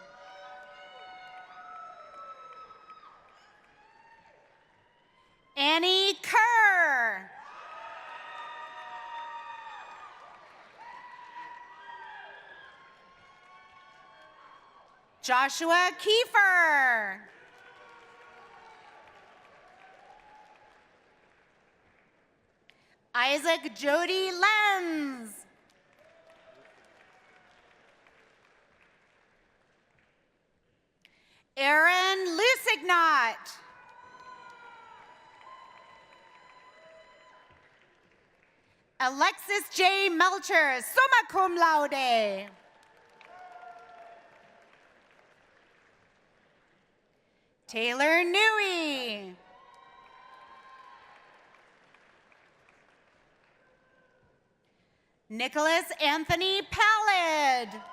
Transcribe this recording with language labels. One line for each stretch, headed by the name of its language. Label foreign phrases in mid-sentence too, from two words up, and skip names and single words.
English: Annie Kerr. Joshua Kiefer. Isaac Jody Lenz. Aaron Lusignot. Alexis J. Melcher,
Latin: summa cum laude.
English: Taylor Newey. Nicholas Anthony Pallid.